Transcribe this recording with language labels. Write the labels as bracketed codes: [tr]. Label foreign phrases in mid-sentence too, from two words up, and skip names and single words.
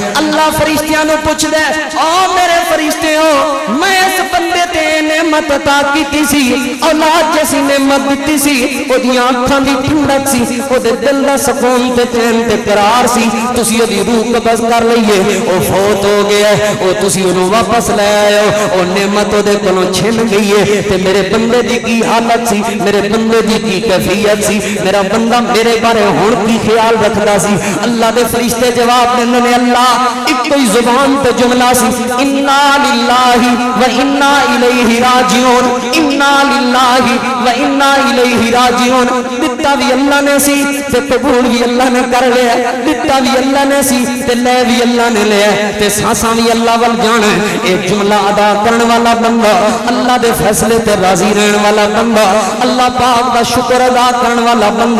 [pa] اللہ فرشتیاں نوں پچھدا ہے، او میرے فرشتیو، میں اس بندے تے نعمت عطا کیتی سی، اولاد جیسی نعمت دتی سی، اودیاں اکھاں دی ٹھنڈک سی، اودے دل دا سکون تے چین تے قرار سی، تسی اودی روح قبض کر لئیے، او فوت ہو گیا ہے، او تسی اونوں واپس لے آئے ہو، او نعمت اودے کولوں چھن گئی ہے. تے میرے بندے دی کی حالت سی، میرے بندے دی کی کیفیت سی، میرا بندہ میرے بارے ہن کی خیال رکھدا سی. اللہ دے فرشتے جواب دیندے نے، اللہ ایک کوئی زبان تے جملہ سی, [ar] إنا لله وإنا إليه راجعون، إنا لله وإنا إليه راجعون. [pa] دتا بھی اللہ نے سی تے قبول بھی اللہ نے کر لیا، دتا بھی اللہ نے سی تے لے بھی اللہ نے لیا، تے سانساں بھی اللہ ول جانا. ایک جملہ ادا کرنے والا بندہ، اللہ دے فیصلے تے راضی رہنے والا بندہ، اللہ پاک دا شکر ادا کرنے والا بندہ.